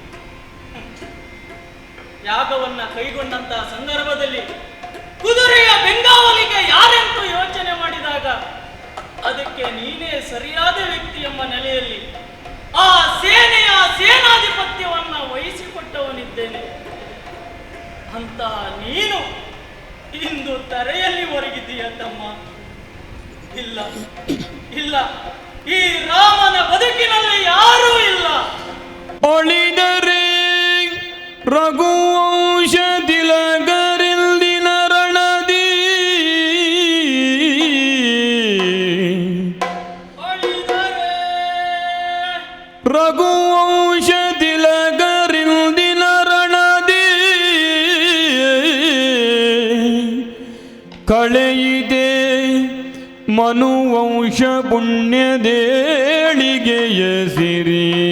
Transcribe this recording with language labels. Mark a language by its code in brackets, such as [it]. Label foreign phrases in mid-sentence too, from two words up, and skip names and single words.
[kn] ಯಾಗವನ್ನ ಕೈಗೊಂಡಂತಹ ಸಂದರ್ಭದಲ್ಲಿ ಕುದುರೆಯ ಬೆಂಗಾವಲಿಗೆ ಯಾರೆಂದು ಯೋಚನೆ ಮಾಡಿದಾಗ ಅದಕ್ಕೆ ನೀನೇ ಸರಿಯಾದ ವ್ಯಕ್ತಿ ಎಂಬ ನೆಲೆಯಲ್ಲಿ ಆ ಸೇನೆಯ ಸೇನಾಧಿಪತ್ಯವನ್ನ ವಹಿಸಿಕೊಟ್ಟವನಿದ್ದೇನೆ. ಅಂತ ನೀನು ಇಂದು ತರೆಯಲ್ಲಿ ಹೊರಗಿದ್ದೀಯ ತಮ್ಮ. ಇಲ್ಲ ಇಲ್ಲ, ಈ ರಾಮನ ಬದುಕಿನಲ್ಲಿ ಯಾರೂ ಇಲ್ಲ. ಒಳಿದರೆ ರಘುವಂಶ ತಿಲಕರಿಂದಿನ ರಣದಿ ರಘುವಂಶ ತಿಲಕರಿಂದಿನ ರಣದಿ ಕಳೆಯಿದೆ ಮನುವಂಶ ಪುಣ್ಯದೇಳಿಗೆಯ ಸಿರಿ.